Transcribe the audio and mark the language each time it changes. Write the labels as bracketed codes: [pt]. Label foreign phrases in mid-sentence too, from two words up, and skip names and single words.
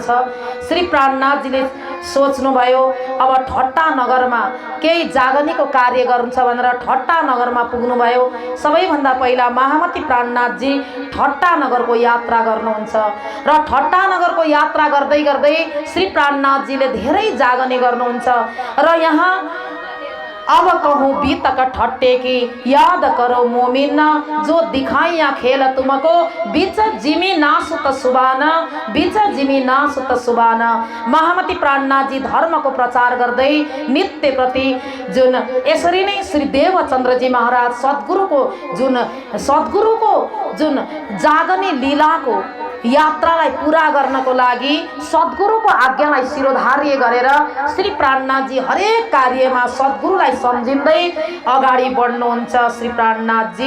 [ne] श्री प्राणनाथजीले सोच्नुभयो अब ठट्टा नगरमा केही जागनीको कार्य गर्नु छ भनेर ठट्टा नगरमा पुग्नुभयो। सबैभन्दा पहिला महामती प्राणनाथजी ठट्टा नगरको यात्रा गर्नुहुन्छ र ठट्टा नगरको यात्रा गर्दै गर्दै श्री प्राणनाथजीले धेरै जागनी गर्नुहुन्छ र यहाँ अब [hi] कहूँ बीतक ठट्टे की याद करो मोमिन, जो दिखाइया खेल तुमको बीच जिमी नासुत सुबाना, बीच जिमी नासुत सुबाना। [ne] महामती प्राणनाथजी धर्मको प्रचार गर्दै नित्य प्रति जुन यसरी नै श्री देवचन्द्रजी महाराज सद्गुरुको जुन जागने लीलाको यात्रालाई पूरा गर्नको लागि सद्गुरुको आज्ञालाई शिरोधार्य गरेर श्री प्राणनाथजी हरेक कार्यमा सद्गुरुलाई सम्झिँदै अगाडि बढ्नुहुन्छ श्री प्राणनाथजी।